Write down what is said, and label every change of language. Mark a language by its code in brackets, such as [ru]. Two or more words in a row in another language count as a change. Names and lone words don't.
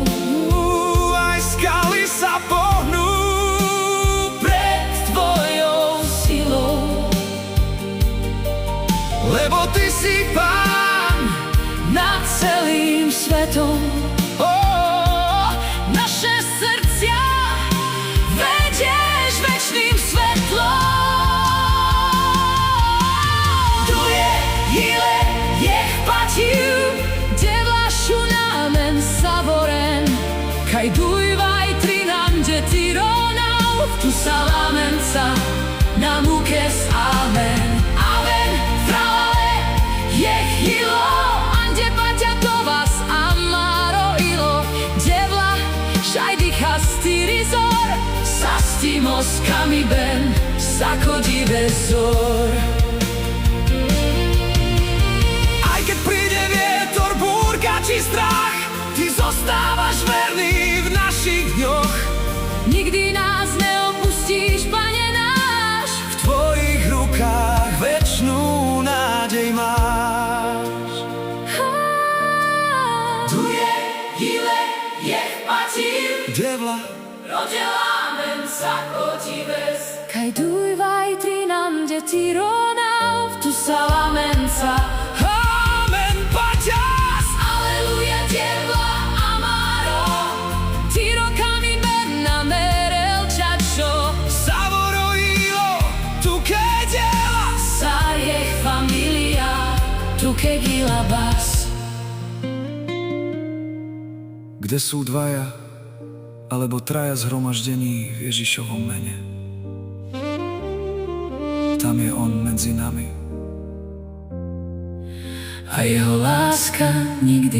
[sk] Aj skaly sa pohnú lebo Ty si Pán nad celým svetom. Naše srdcia vedieš večným svetlom. [rom] Tu je hile, jech patiu, devla šunamen savoren, kaj dujvaj trinam de tironau, tu salamenca nam ukes amen. Sastimos kamiben, sakodive zor. [sk] Aj keď príde vietor, búrka či strach, Ty zostávaš verný v našich dňoch. Nikdy nás neopustíš, Pane náš, V Tvojich rukách večnú nádej máš. [rom] Tu je hile, jech pativ, Devla, rodelámen sakodives, kaj dujvaj trinam de tironau, tu salamenca. amen, paťas. Aleluja, devla amaro, tiro kamiben namerel čačo, Savorojilo, tu kedela, sa jech familia, tu kegila bas. [sk] Kde sú dvaja alebo traja zhromaždení v Ježišovom mene, tam je On medzi nami. A jeho láska nie